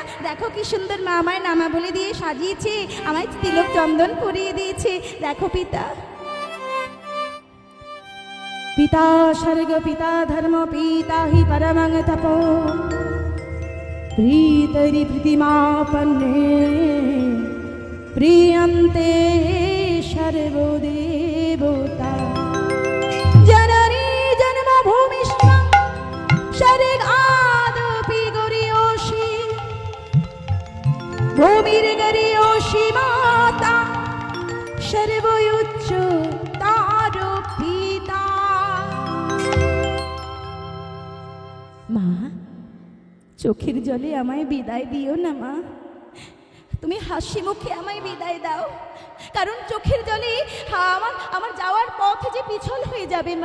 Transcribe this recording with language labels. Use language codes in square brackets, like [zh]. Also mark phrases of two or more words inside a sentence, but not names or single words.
[bn] দেখো কি সুন্দর মা আমায় নামাবলি দিয়ে সাজিয়েছে, আমায় তিলক চন্দন পরিয়ে দিয়েছে। [sa] দেখো পিতা। পিতা স্বর্গ পিতা ধর্ম পিতা হি পরমং তপো প্रीतरि प्रतिमापन्ने प्रियन्ते सर्वदेवता। जननी जन्मभूमिश्च स्वर्गादपि गरीयसी, भूमिर्गरीयसी माता सर्वोच्च तार पिता। [bn] মা, চোখের জলে আমায় বিদায় দিও না মা। তুমি হাসি মুখে আমায় বিদায় দাও, কারণ চোখের জলে আমার আমার যাওয়ার পথ যে পিছল হয়ে যাবে মা।